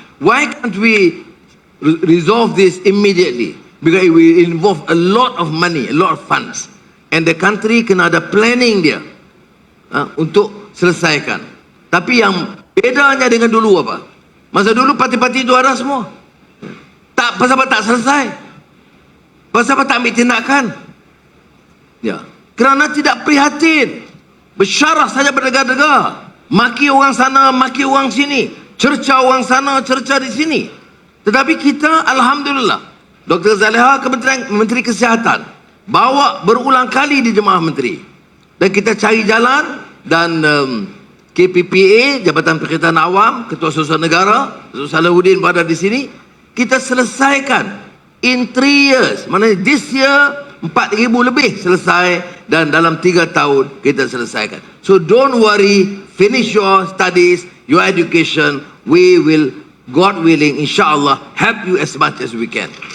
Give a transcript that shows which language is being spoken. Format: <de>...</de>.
<en>Why can't we resolve this immediately? Because it will involve a lot of money, a lot of funds. And the country</en> <ms>kena ada planning dia untuk selesaikan. Tapi yang bedanya dengan dulu apa? Masa dulu parti-parti itu ada semua. Pasal apa tak selesai? Pasal apa tak ambil tindakan? Ya, kerana tidak prihatin. Bersyarah saja berdegar-degar. Maki orang sana, maki orang sini. Cerca orang sana, cerca di sini. Tetapi kita, alhamdulillah, Dr. Zaliha, Menteri Kesihatan, bawa berulang kali di Jemaah Menteri. Dan kita cari jalan dan KPPA, Jabatan Perkhidmatan Awam, Ketua Susuan Negara, Dr. Salahuddin berada di sini. Kita selesaikan</ms> <en>in 3 years.</en> <ms>Maknanya</ms> <en>this year</en> <ms>4,000 lebih selesai dan dalam 3 tahun kita selesaikan.</ms> <en>So don't worry, finish your studies, your education. We will, God willing, insyaAllah, help you as much as we can.</en>